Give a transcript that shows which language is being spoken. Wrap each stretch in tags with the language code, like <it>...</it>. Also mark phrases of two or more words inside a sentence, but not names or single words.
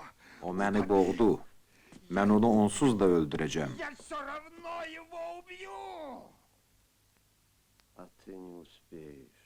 <az>O məni boğdu. Mən onu onsuz da öldürəcəm.</az> <ru>Я все равно его убью! А ты не успеешь.</ru>